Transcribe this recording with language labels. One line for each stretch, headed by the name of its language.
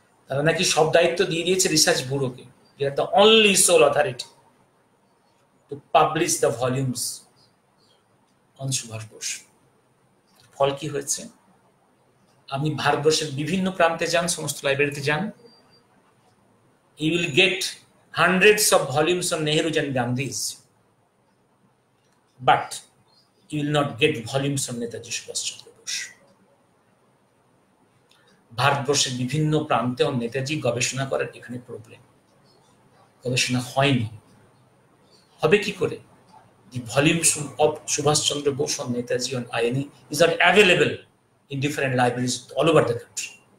Bangla: তারা নাকি সব দায়িত্ব দিয়ে দিয়েছে research ব্যুরোকে,
English: The only sole authority to publish the volumes on Subhash Bose.
Bangla: ফল কি হয়েছে? আপনি ভারতবর্ষের বিভিন্ন প্রান্তে যান, সমস্ত লাইব্রেরিতে যান,
English: You will get hundreds of volumes on Nehru's and Gandhi's, but you will not get volumes on Netaji Subhash Chandra Bose.
Bangla: ভারতবর্ষের বিভিন্ন প্রান্তে নেতাজি গবেষণা করার এখানে প্রবলেম, গবেষণা হয়নি, হবে কি করে?
English: The volumes of Subhash Chandra Bose on Netaji on INA is not available in different libraries all over the country.